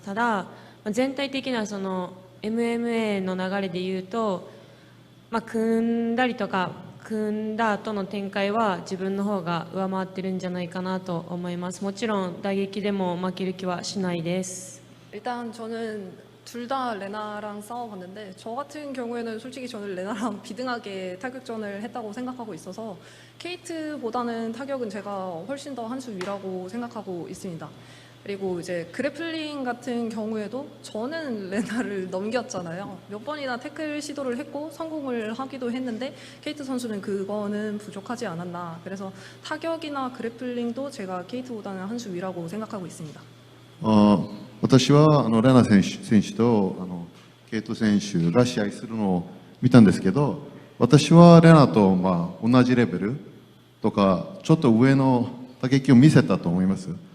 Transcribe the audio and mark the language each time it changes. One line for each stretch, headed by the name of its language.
Japanese: ただ、全体的なその MMA の流れでいうと、組んだりとか組んだ後の展開は自分の方が上回ってるんじゃないかなと思います。もちろん打撃でも負ける気はしないです。
Korean: 일단 저는 둘 다 레나랑 싸워봤는데, 저 같은 경우에는 솔직히 저는 레나랑 비등하게 타격전을 했다고 생각하고 있어서 케이트보다는 타격은 제가 훨씬 더 한 수 위라고 생각하고 있습니다. 그리고 이제 그래플링 같은 경우에도 저는 레나를 넘겼잖아요. 몇 번이나 태클 시도를 했고 성공을 하기도 했는데, 케이트 선수는 그거는 부족하지 않았나. 그래서 타격이나 그래플링도 제가 케이트보다는 한 수 위라고 생각하고 있습니다.
Japanese: 私はレナ選手とケイト選手が試合するのを見たんですけど、私はレナと同じレベルとかちょっと上の打撃を見せたと思います。